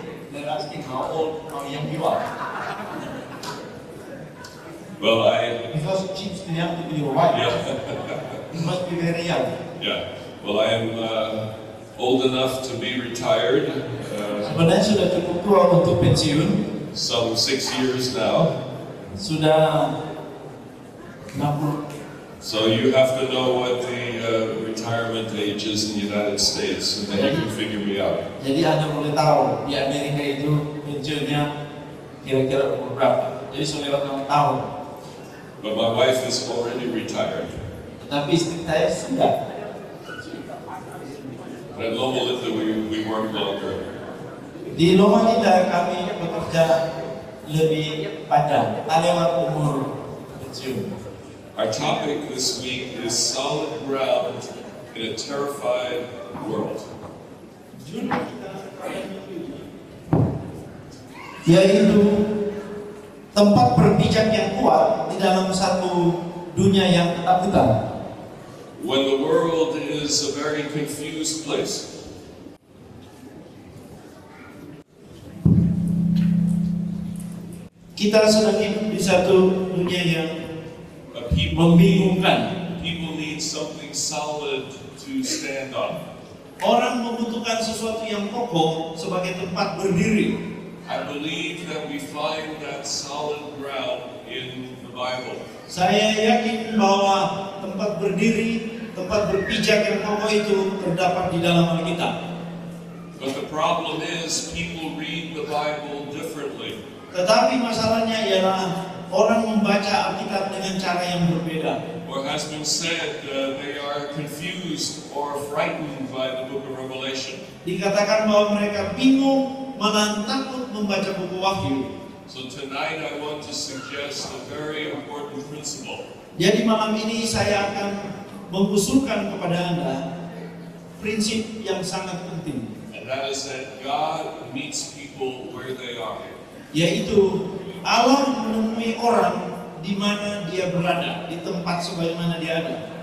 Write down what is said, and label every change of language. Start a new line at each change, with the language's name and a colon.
English: They're asking how old, how young you are. Well, because it seems too young to be your wife. Yeah. You must be very young. Yeah. Well, I am old enough to be retired.
Indonesian: Sebenarnya sudah cukup tua untuk pensiun.
English: Some 6 years now.
Indonesian: Sudah 60.
English: So you have to know what the retirement age is in the United States, and then you can figure me out.
Indonesian: Jadi Anda boleh tahu di Amerika itu pensiunnya kira-kira umur berapa. Jadi saudara tahu.
English: But my wife is already retired.
Indonesian: Tapi istri saya sudah.
English: At Loma Linda we work longer.
Indonesian: Di Loma Linda kami bekerja lebih panjang, lewat umur pensiun.
English: Our topic this week is solid ground in a terrified world.
Indonesian: Yaitu tempat berpijak yang kuat di dalam satu dunia yang ketakutan.
English: When the world is a very confused place.
Indonesian: Kita sedang hidup di satu dunia yang membingungkan.
English: People need something solid to stand on.
Indonesian: Orang membutuhkan sesuatu yang kokoh sebagai tempat berdiri.
English: I believe that we find that solid ground in the Bible.
Indonesian: Saya yakin bahwa tempat berdiri, tempat berpijak yang kokoh itu terdapat di dalam Alkitab.
English: But the problem is people read the Bible differently.
Indonesian: Tetapi masalahnya ialah orang membaca Alkitab dengan cara yang berbeda.
English: Or has been said they are confused or frightened by the book of Revelation.
Indonesian: Dikatakan bahwa mereka bingung, malah takut membaca buku Wahyu.
English: So tonight I want to suggest a very important principle.
Indonesian: Jadi malam ini saya akan mengusulkan kepada Anda prinsip yang sangat penting.
English: And that is that God meets people where they are.
Indonesian: Yaitu Allah menemui orang di mana dia berada, di tempat sebagaimana dia ada.